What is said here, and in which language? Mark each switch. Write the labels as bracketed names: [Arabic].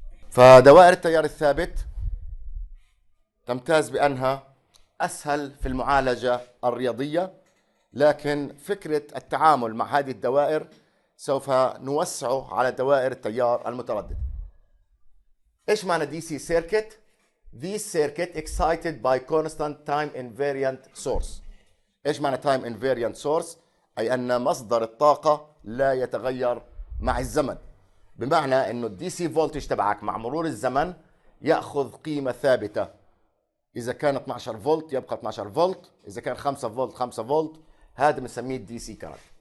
[Arabic] فدوائر التيار الثابت تمتاز بأنها أسهل في المعالجة الرياضية، لكن فكرة التعامل مع هذه الدوائر سوف نوسعه على دوائر التيار المتردد. إيش معنى دي سي سيركت؟ [English] This circuit excited by constant time invariant source. [Arabic] إيش معنى time invariant source؟ أي أن مصدر الطاقة لا يتغير مع الزمن، بمعنى أنه الدي سي فولتج تبعك مع مرور الزمن يأخذ قيمة ثابتة. إذا كان 12 فولت يبقى 12 فولت، إذا كان 5 فولت 5 فولت، هذا بنسميه الدي سي كارنت.